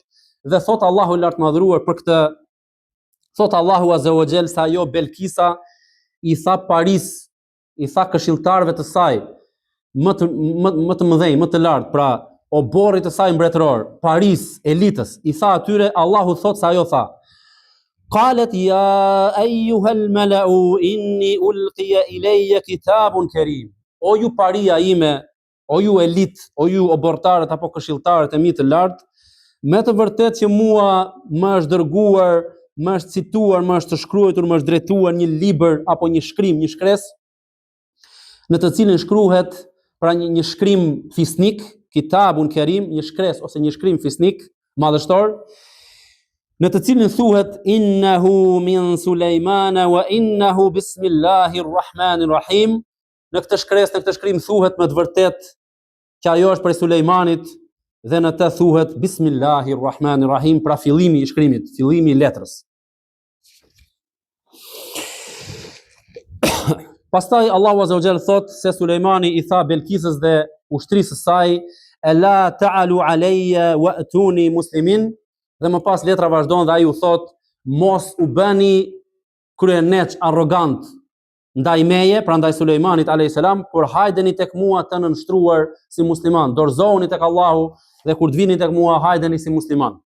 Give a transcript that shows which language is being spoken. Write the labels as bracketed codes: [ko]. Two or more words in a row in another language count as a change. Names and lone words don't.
[sq] Dhe thot Allahu i lartë madhruar për këtë, thot Allahu [ar] عز وجل [sq] se ajo Belkisa i tha Paris, i tha këshilltarëve të saj më të mëdhenj, më të lartë, pra oborrit të saj mbretëror, Paris, elitës, i tha atyre, Allahu thot se ajo tha [ar] قالت يا أيها الملأ إني ألقي إلي كتاب كريم. [sq] O ju paria ime, o ju elit, o ju obortarët apo këshilltarët e mi të lartë, me të vërtet që mua më është dërguar, më është cituar, më është shkruar, më është drejtuar një libër apo një shkrim, një shkres, në të cilin shkruhet pra një shkrim fisnik, [ar] كتاب كريم, [sq] një shkres ose një shkrim fisnik madhështor, në të cilin thuhet [ar] إنه من سليمان وإنه بسم الله الرحمن الرحيم. [sq] Në këtë shkres, në këtë shkrim thuhet me të vërtet që ajo është prej Sulejmanit, dhe në të thuhet Bismillahirrahmanirrahim, pra fillimi i shkrimit, fillimi i letrës. Pastaj Allahu [ar] عز وجل [sq] thot se Sulejmani i tha Belkisës dhe ushtrisë së saj, [ar] "ألا تعالوا علي وأتوني مسلمين", [sq] dhe më pas letra vazhdon dhe ai u thot, "Mos u bëni kryeneç arrogant ndaj meje", pra ndaj Sulejmanit [ar] عليه السلام, [sq] "por hajdeni tek mua të nënshtruar si musliman, dorëzohuni tek Allahu dhe kur të vini tek mua hajdeni si musliman."